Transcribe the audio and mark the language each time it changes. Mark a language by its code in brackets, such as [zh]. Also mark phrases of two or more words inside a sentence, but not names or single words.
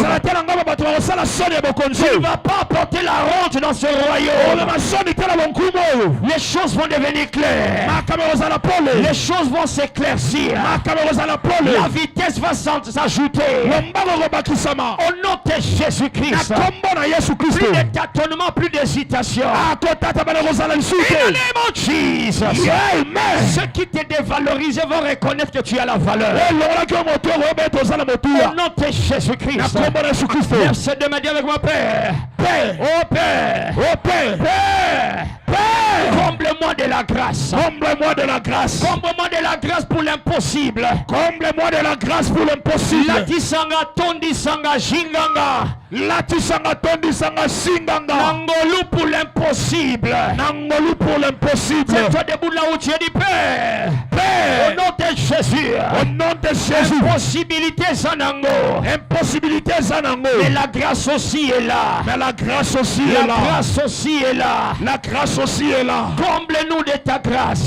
[fr] Tu ne vas pas apporter la honte dans ce royaume. Les choses vont devenir claires. Les choses vont s'éclaircir. La vitesse va s'ajouter. Au nom de Jésus-Christ. Plus de tâtonnement, plus d'hésitation. [en] In the name of Jesus. [fr] Ceux qui te dévalorisent vont reconnaître que tu as la valeur. Au nom de Jésus-Christ. Verset 2 me dit avec moi, Père. Père. Oh Père. Oh Père. Père. Père. Comble-moi de la grâce. Comble-moi de la grâce. Comble-moi de la grâce pour l'impossible. Comble-moi de la grâce pour l'impossible. Latisanga tondi sanga jinganga. Latisanga tondi sanga singanga. Nangolu pour l'impossible. Nangolu pour l'impossible. C'est toi debout là où tu es dit Père. Père. Au nom de Jésus. Au nom de Jésus. Impossibilité zanango. Impossibilité zanango. Mais la grâce aussi est là. Mais la grâce aussi est là. La grâce aussi est là. La grâce aussi est là. Comble-nous de ta grâce.